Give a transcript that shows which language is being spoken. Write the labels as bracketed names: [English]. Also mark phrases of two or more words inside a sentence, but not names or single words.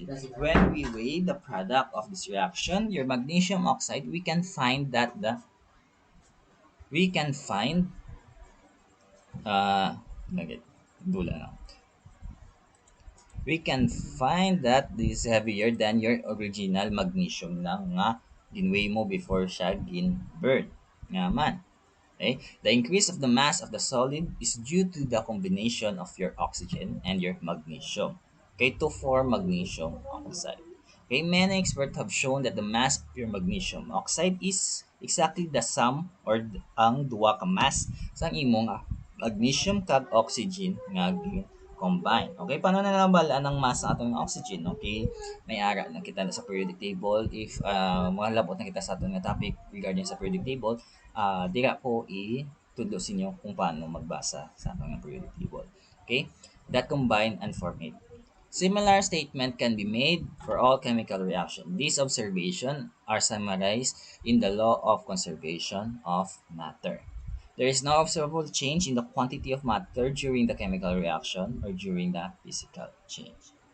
[English] When we weigh the product of this reaction, your magnesium oxide, we can find uh nugget, [Hiligaynon] dula na. [English] We can find that this is heavier than your original magnesium [Hiligaynon] na nga ginweigh mo before siya gin-burn. Nga man. [English] Okay? The increase of the mass of the solid is due to the combination of your oxygen and your magnesium, okay, to form magnesium oxide. Okay, many experts have shown that the mass of your magnesium oxide is exactly the sum or [Hiligaynon] ang duwa ka mass sa imong magnesium kag oxygen nga combine. Okay, paano na nabalaan ang mass sa atong oxygen? Okay, may ara na kita sa [English] periodic table. [Hiligaynon] If mga labot na kita sa atong topic regarding sa [English] periodic table, [Hiligaynon] dira po i-tudlo sa inyo kung paano magbasa sa atong [English] periodic table. Okay, that combine and form it. Similar statement can be made for all chemical reactions. These observations are summarized in the law of conservation of matter. There is no observable change in the quantity of matter during the chemical reaction or during the physical change.